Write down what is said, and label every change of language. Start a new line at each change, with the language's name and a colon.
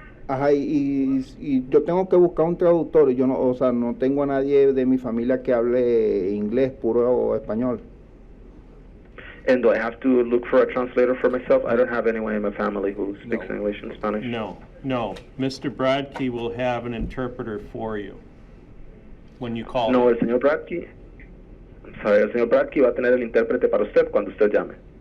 Spanish: Ajá, y yo tengo que buscar un traductor. Yo no, o sea, no tengo a nadie de mi familia que hable inglés puro o español.
English: And do I have to look for a translator for myself? I don't have anyone in my family who speaks English and Spanish. No. Mr. Bradkey will have an interpreter for you when you call No, him.
Spanish: el señor Bradkey va a tener el intérprete para usted cuando usted llame.